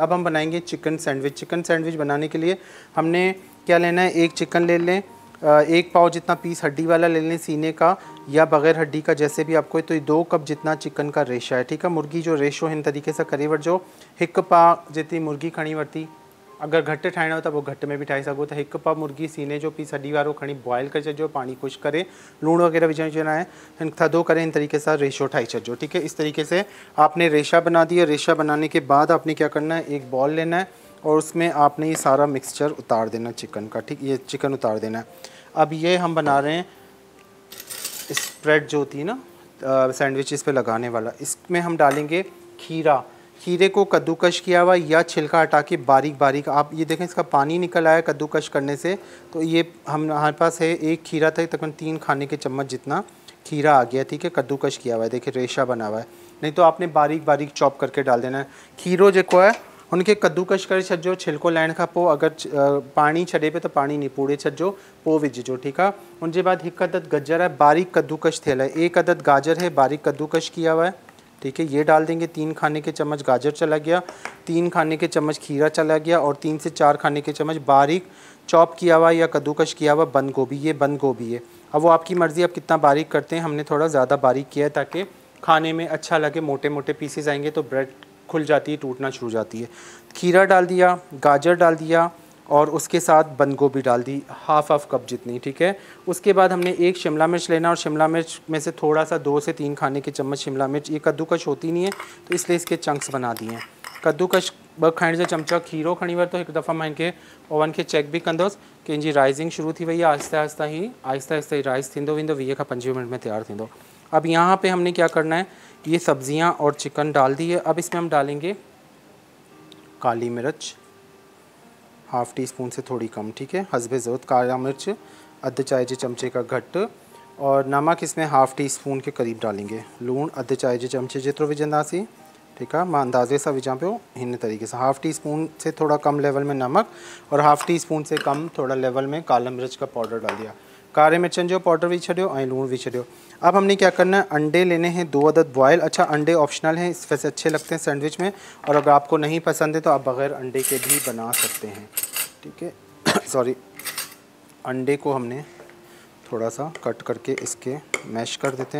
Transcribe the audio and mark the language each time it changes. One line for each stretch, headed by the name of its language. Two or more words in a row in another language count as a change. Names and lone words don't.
Hindi: अब हम बनाएंगे
English: chicken sandwich. chicken sandwich
Hindi: बनाने के लिए हमने क्या लेना है, एक चिकन ले लें, 1 पाव जितना पीस हड्डी वाला ले लें, सीने का या बग़ैर हड्डी का, जैसे भी आपको। तो ये 2 कप जितना चिकन का रेशा है, ठीक है।
Sindhi: मुर्गी जो रेशो हिन तरीके से करे वठिजो। 1 पा जितनी मुर्गी खणी वरिती। अगर घट ठाहिणो हो त पोइ घट में भी ठाहे सघो। त 1 पा मुर्गी सीने जो पीस हड्डी वारो खणी बॉयल करे छॾिजो, पानी खुश्क करे, लूण वग़ैरह विझणु आहे, हिन थधो करे इन तरीके से रेशो ठाहे छॾिजो,
Hindi: ठीक है। इस तरीके से आपने रेशा बना दिया। रेशा बनाने के बाद आपने क्या करना है, एक बॉल लेना है और उसमें आपने ये सारा मिक्सचर उतार देना चिकन का, ठीक। ये चिकन उतार देना है। अब ये हम बना रहे हैं स्प्रेड जो होती है ना सैंडविचेस पे लगाने वाला, इसमें हम डालेंगे खीरा। खीरे को कद्दूकश किया हुआ या छिलका हटा के बारीक बारीक, आप ये देखें इसका पानी निकल आया कद्दूकश करने से। तो ये हमारे पास है, एक खीरा था, तकरीबन 3 खाने के चम्मच जितना खीरा आ गया, ठीक है। कद्दूकश किया हुआ है, देखिए रेशा बना हुआ है। नहीं तो आपने बारीक बारीक चॉप करके डाल देना है।
Sindhi: खीरो जो है उनके कद्दूकश करे छॾिजो। छिलको लाइण खां पोइ अगर पानी छॾे पे तो पानी निपूड़े छॾिजो, पोइ विझिजो,
Hindi: ठीक है। उनके बाद 1 अदद गजर है,
Sindhi: बारीक कद्दूकश थियल है।
Hindi: 1 अदद गाजर है, बारीक कद्दूकश किया हुआ है, ठीक है। ये डाल देंगे। 3 खाने के चम्मच गाजर चला गया, 3 खाने के चम्मच खीरा चला गया, और 3 से 4 खाने के चम्मच बारीक चॉप किया हुआ या कद्दूकश किया हुआ बंद गोभी। ये बंद गोभी है। अब वो आपकी मर्ज़ी, आप कितना बारीक करते हैं। हमने थोड़ा ज़्यादा बारीक किया है ताकि खाने में अच्छा लगे। मोटे मोटे पीसेस आएंगे तो ब्रेड खुल जाती है, टूटना शुरू हो जाती है। खीरा डाल दिया, गाजर डाल दिया, और उसके साथ बंद गोभी डाल दी, हाफ कप जितनी, ठीक है। उसके बाद हमने एक शिमला मिर्च लेना, और शिमला मिर्च में से थोड़ा सा 2 से 3 खाने के चम्मच शिमला मिर्च। ये कद्दूकश होती नहीं है तो इसलिए इसके चंक्स बना दिए हैं।
Sindhi: कद्दूकश 2 खाइण जा चमचा खीरो खणी वरितो। एक दफ़ा मां इनके ओवन के चेक भी कंदोसि कि इनकी राइजिंग शुरू थी वही है। आहिस्ता आहिस्ता ही राइज़ थींदो वेंदो, 20 खां 25 मिनट में तैयार थींदो।
Hindi: अब यहाँ पे हमने क्या करना है, ये सब्जियाँ और चिकन डाल दी है। अब इसमें हम डालेंगे काली मिर्च,
English: half tea spoon
Hindi: से थोड़ी कम, ठीक है। हस्बे ज़रूरत काला मिर्च अध चाय के चमचे का घट, और नमक इसमें
English: half tea spoon
Hindi: के करीब डालेंगे।
Sindhi: लूण अध चाय के चमचे जेतिरो विझंदासीं,
Hindi: ठीक है।
Sindhi: मैं अंदाज़े सां विझां पियो हिन तरीके से।
English: half tea spoon
Hindi: से थोड़ा कम लेवल में नमक, और
English: half tea spoon
Hindi: से कम थोड़ा लेवल में काला मिर्च का पाउडर डाल दिया।
Sindhi: कारे मिर्चन जो पाउडर विझ छॾियो ऐं लूण विझ छॾियो।
Hindi: अब हमने क्या करना है, अंडे लेने हैं 2 अदद बॉयल। अच्छा, अंडे ऑप्शनल हैं, इस वैसे अच्छे लगते हैं सैंडविच में, और अगर आपको नहीं पसंद है तो आप बग़ैर अंडे के भी बना सकते हैं, ठीक है। सॉरी, अंडे को हमने थोड़ा सा कट करके इसके मैश कर देते हैं।